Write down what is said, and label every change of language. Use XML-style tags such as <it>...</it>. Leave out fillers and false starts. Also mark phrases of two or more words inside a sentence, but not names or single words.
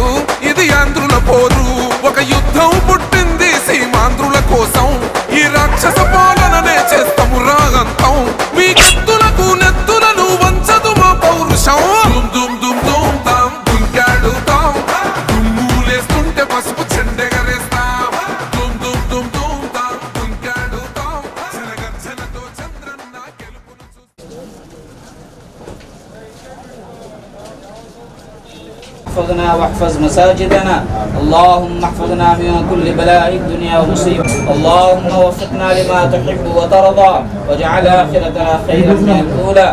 <te>ఇది ఆంధ్రుల పోరు, ఒక యుద్ధం పుట్టింది సీమాంధ్రుల కోసం. ఈ రాక్షస పాలననే చేస్తాము రాగంతం. మీ కత్తులకు నెత్తులను వంచదు మా పౌరుషం. దుమ్ దుమ్ దుమ్ దుమ్ తాం దుంకాడుతాం, దుమ్ములేస్తుంటే పసుపు చెండెగరేస్తాం.</te> <ar>احفظنا واحفظ مساجدنا، اللهم احفظنا من كل بلاء الدنيا ومصيبة، اللهم وفقنا لما تحب وترضى واجعل آخرتنا خيرا من الأولى.</ar>